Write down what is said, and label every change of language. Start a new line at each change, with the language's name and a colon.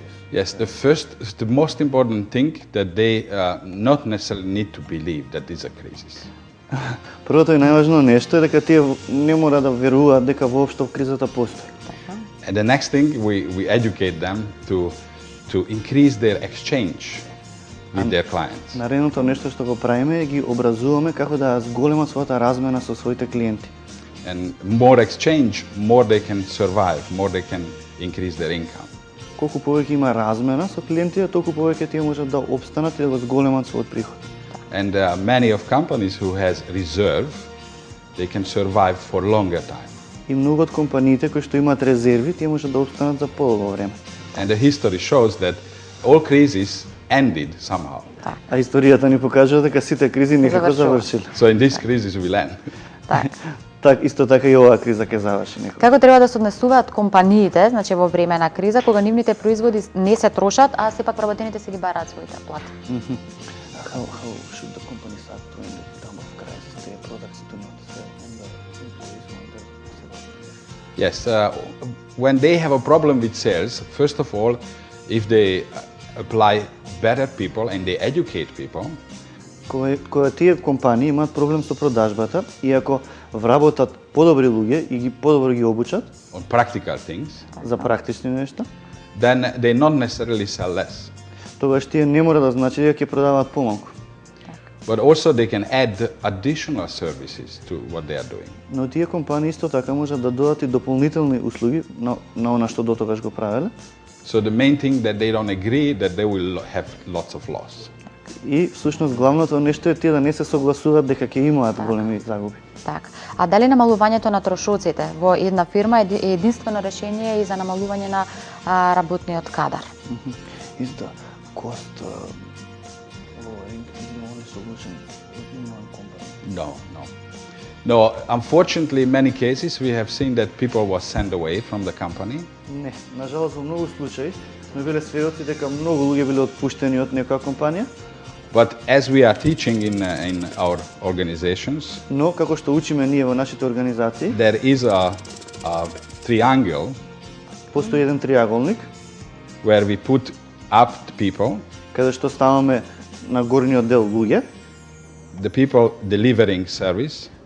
English: Yes, the most important thing that they not necessarily need to believe that this is a crisis.
Macedonian: Првото и најважно нешто е дека тие не мора да веруваат дека воопшто кризата постои.
English: And the next thing we educate them to increase their exchange with their clients.
Macedonian: Наредното нешто што го правиме е ги образуваме како да зголемат својата размена со своите клиенти.
English: And more exchange, more they can survive, more they can increase their income.
Macedonian: Колку повеќе има размена со клиентите, толку повеќе тие можат да опстанат и да го зголемат својот приход.
English: And many of companies who has reserve, they can survive for longer time.
Macedonian: И многу од компаниите кои што имаат резерви, тие можат да опстанат за подолго време.
English: And the history shows that all crises ended somehow.
Macedonian: А историјата ни покажува дека сите кризи некако завршиле.
English: So in this crisis will end.
Macedonian: Так, исто така и оваа криза ќе заврши некако. Како треба да се однесуваат компаниите, значи во време на криза, кога нивните производи не се трошат, а сепак вработените се ги бараат своите плати?
English: How should the companies act when in time of crisis their products do not sell and the employees want them to sell? Yes, when they have a problem with sales, first of all, if they apply better people and they educate people,
Macedonian: кога тие компании имаат проблем со продажбата и ако вработат подобри луѓе и ги подобро ги обучат
English: on practical things,
Macedonian: за практични нешта,
English: then they not necessarily sell less.
Macedonian: Тогаш тие не мора да значи дека ќе продаваат помалку.
English: But also they can add additional services to what they are doing.
Macedonian: Но тие компании исто така можат да додат и дополнителни услуги на она што дотогаш го правеле.
English: So the main thing that they don't agree that they will have lots of loss.
Macedonian: И всушност главното нешто е тие да не се согласуваат дека ќе имаат големи загуби. Так. А дали намалувањето на трошоците во една фирма е единствено решение и за намалување на работниот кадар?
English: Is the cost lowering the only solution in one company? No, unfortunately in many cases we have seen that people were sent away from the company.
Macedonian: Не, нажалост во многу случаи Сме биле сведоци дека многу луѓе биле отпуштени од некоја компанија.
English: But as we are teaching in our organizations,
Macedonian: Но како што учиме ние во нашите организации,
English: there is a triangle
Macedonian: постои еден триаголник
English: where we put up the people,
Macedonian: каде што ставаме на горниот дел луѓе,
English: the people delivering service,